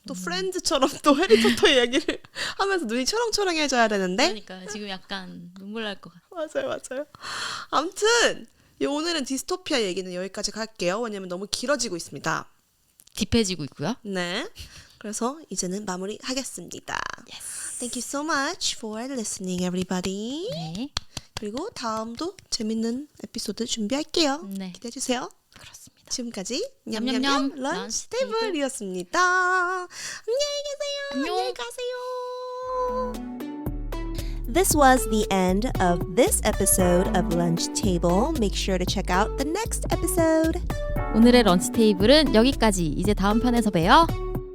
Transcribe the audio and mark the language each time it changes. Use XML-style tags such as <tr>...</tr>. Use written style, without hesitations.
<ko>또 프렌즈처럼 또 해리포터 이야기를 하면서 눈이 초롱초롱해져야 되는데. 그러니까 지금 약간 눈물 날 것 같아. 맞아요. 아무튼 오늘은 디스토피아 얘기는 여기까지 갈게요. 왜냐면 너무 길어지고 있습니다. 딥해지고 있고요. 네. 그래서 이제는 마무리하겠습니다.</ko> <en>Yes. Thank you so much for listening, everybody.</en> <ko>네. 그리고 다음도 재밌는 에피소드 준비할게요. 네. 기대해 주세요. 그렇습니다. 지금까지 냠냠냠 냠냠냠 런치 런치 테이블이었습니다. 안녕히 계세요. 안녕. 안녕히 가세요.</ko> <en>This was the end of this episode of Lunch Table. Make sure to check out the next episode.</en> <ko>오늘의 런치 테이블은 여기까지. 이제 다음 편에서 봬요.</ko>